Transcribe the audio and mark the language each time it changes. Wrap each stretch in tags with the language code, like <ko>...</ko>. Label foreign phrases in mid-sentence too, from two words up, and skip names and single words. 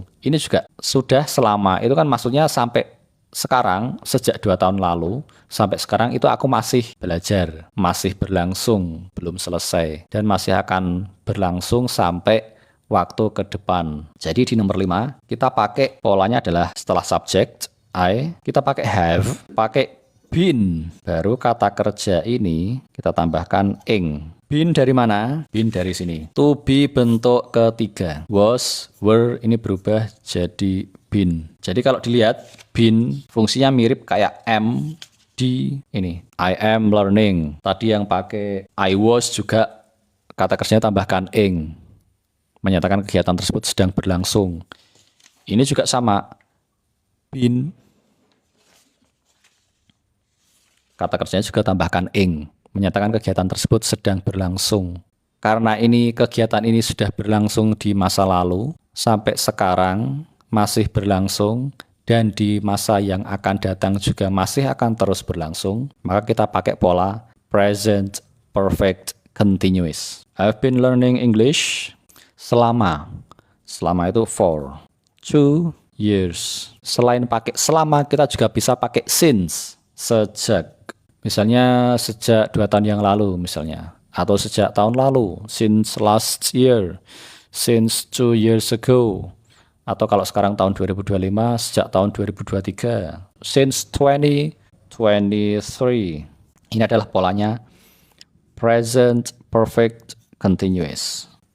<id>Ini juga sudah selama, itu kan maksudnya sampai sekarang, sejak 2 tahun lalu sampai sekarang itu aku masih belajar, masih berlangsung, belum selesai, dan masih akan berlangsung sampai waktu ke depan. Jadi di nomor 5 kita pakai polanya adalah setelah subject I, kita pakai have, pakai been, baru kata kerja ini kita tambahkan ing. Been dari mana? Been dari sini.</id> <en>To be</en> <id>bentuk ketiga.</id> <en>Was, were</en> <id>ini berubah jadi been. Jadi kalau dilihat, been fungsinya mirip kayak am di ini.</id> <en>I am learning.</en> <id>Tadi yang pakai I was juga kata kerjanya tambahkan ing. Menyatakan kegiatan tersebut sedang berlangsung. Ini juga sama. Been. Kata kerjanya juga tambahkan ing. Menyatakan kegiatan tersebut sedang berlangsung. Karena ini kegiatan ini sudah berlangsung di masa lalu, sampai sekarang masih berlangsung, dan di masa yang akan datang juga masih akan terus berlangsung, maka kita pakai pola</id> <en>present perfect continuous. I've been learning English</en> <id>selama itu</id> <en>for 2 years.</en> <id>Selain pakai selama, kita juga bisa pakai since, sejak. Misalnya sejak 2 tahun yang lalu misalnya, atau sejak tahun lalu,</id> <en>since last year, since 2 years ago,</en> <id>Atau kalau sekarang tahun 2025, sejak tahun 2023.</id> <en>Since 2023.</en> <id>Ini adalah polanya</id> <en>present perfect continuous.</en>